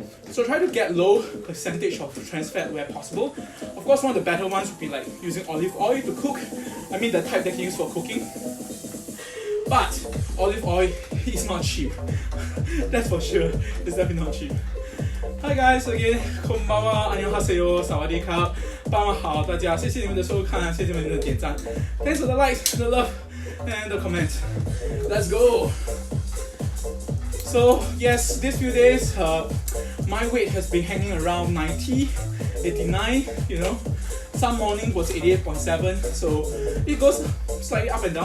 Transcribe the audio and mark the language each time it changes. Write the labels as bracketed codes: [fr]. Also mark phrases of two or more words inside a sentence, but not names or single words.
[en] So try to get low percentage of the trans fat where possible. Of course, one of the better ones would be like using olive oil to cook. I mean the type that you use for cooking. But olive oil is not cheap. That's for sure. It's definitely not cheap. Hi guys, again, [ja] こんばんは, [ko] 안녕하세요, [zh] 萨瓦迪卡, 傍晚好, 大家, 谢谢你们的收看, 谢谢你们的点赞. [en] Thanks for the likes, the love, and the comments. Let's go. So yes, these few days, my weight has been hanging around 90, 89, Some morning was 88.7, so it goes slightly up and down.